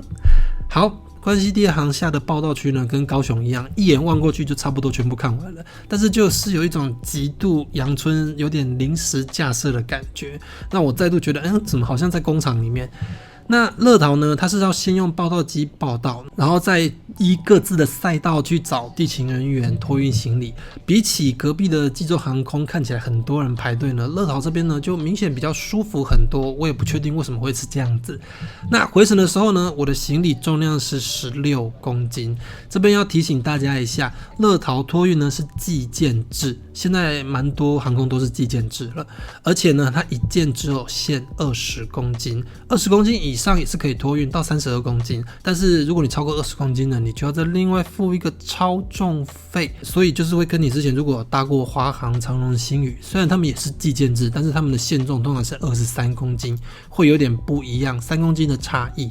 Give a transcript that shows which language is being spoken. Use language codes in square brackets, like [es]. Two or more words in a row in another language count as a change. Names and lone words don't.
[zh] 好，關西第二航廈的報到區呢，跟高雄一樣，一眼望過去就差不多全部看完了，但是就是有一種極度陽春、有點臨時架設的感覺，讓我再度覺得，怎麼好像在工廠裡面。那樂淘呢，它是要先用報到機報到，然後再依各自的賽道去找地勤人員托運行李。比起隔壁的濟州航空看起來很多人排隊呢，樂桃這邊呢就明顯比較舒服很多。我也不確定為什麼會是這樣子。那回程的時候呢，我的行李重量是16公斤。這邊要提醒大家一下，樂桃托運呢是計件制，現在蠻多航空都是計件制了，而且呢它一件只有限20公斤，20公斤以上也是可以托運到32公斤，但是如果你超過20公斤呢，你就要再另外付一個超重費，所以就是会跟你之前如果有搭過華航、長榮、星宇，雖然他們也是計件制，但是他們的限重通常是23公斤，會有點不一樣，3公斤的差異。